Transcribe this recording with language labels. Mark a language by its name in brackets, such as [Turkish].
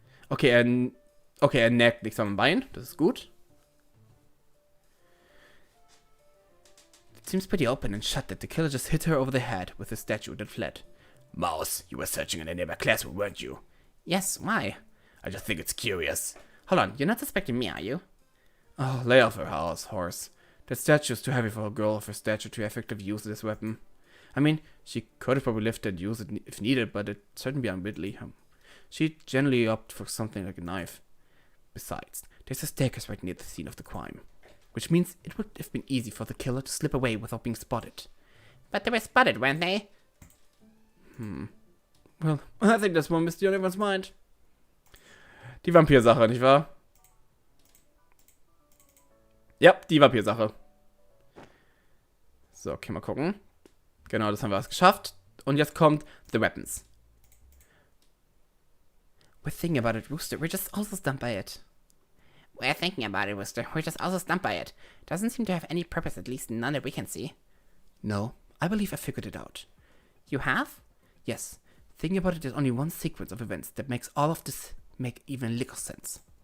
[German] Okay, er neckt nichts am Bein. Das ist gut. [English] It seems pretty open and shut that the killer just hit her over the head with a statue that fled. Mouse, you were searching in the neighbor classroom, weren't you? Yes, why? I just think it's curious. Hold on, you're not suspecting me, are you? Oh, lay off her horse. That statue is too heavy for a girl of her stature to effectively use this weapon. I mean, she could have probably lifted and used it if needed, but it'd certainly be unwieldy. She'd generally opt for something like a knife. Besides, there's a staircase right near the scene of the crime, which means it would have been easy for the killer to slip away without being spotted. But they were spotted, weren't they? Well, I think that's one mystery on everyone's mind. [German] Die Vampir-Sache, nicht wahr? Ja, die Vampir-Sache. So, okay, mal gucken. Genau, das haben wir alles geschafft. Und jetzt kommt The Weapons. [English] We're thinking about it, Rooster. We're just also stumped by it. We're thinking about it, Rooster. We're just also stumped by it. Doesn't seem to have any purpose, at least none that we can see. No, I believe I figured it out. You have? Yes. Thinking about it, there's only one sequence of events that makes all of this make even little sense.